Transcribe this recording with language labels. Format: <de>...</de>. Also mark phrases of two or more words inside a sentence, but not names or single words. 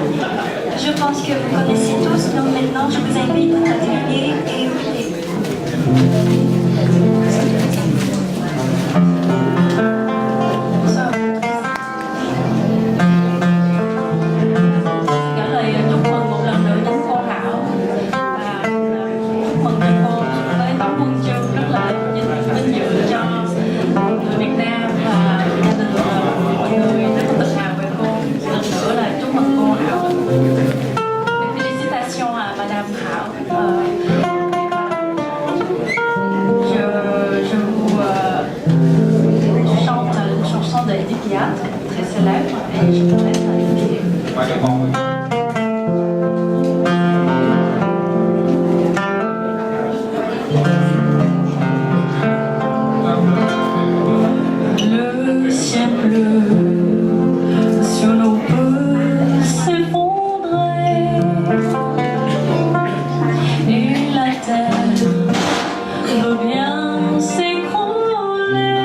<fr>Je pense que vous connaissez tous, donc maintenant je vous invite à terminer et écouter.</fr> <vi>Trả lời chúc mừng một lần nữa đến cô Hảo và chúc mừng cho cô với tấm huân chương rất là vinh dự cho người Việt Nam và gia đình mọi người rất là tự hào về cô. Lần nữa là chúc mừng cô Hảo.</vi> <fr>Félicitations à Madame Hảo. Je vous chante une chanson de Edith Piaf, très célèbre, et je vous laisse avec le ciel bleu sur nos peut s'effondrer et la terre veut bien s'écrouler.</fr>